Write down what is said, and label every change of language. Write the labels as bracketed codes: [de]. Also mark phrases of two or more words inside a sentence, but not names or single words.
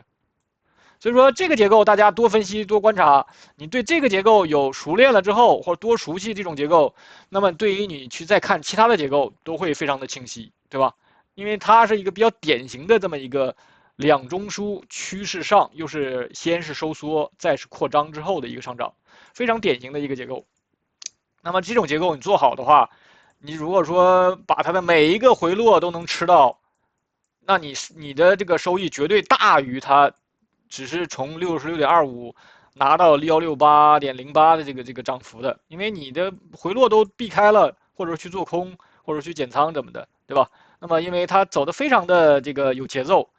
[zh] 所以說這個結構大家多分析多觀察，你對這個結構有熟練了之後，或者多熟悉這種結構，那麼對於你去再看其他的結構都會非常的清晰，對吧？因為它是一個比較典型的這麼一個兩中樞趨勢上，又是先是收縮，再是擴張之後的一個上漲，非常典型的一個結構。那麼這種結構你做好的話，你如果說把它的每一個回落都能吃到，那你的這個收益絕對大於它只是從66.25拿到168.08的這個漲幅的，因為你的回落都避開了，或者去做空，或者去減倉怎麼的，對吧？那麼因為它走的非常的这個有節奏。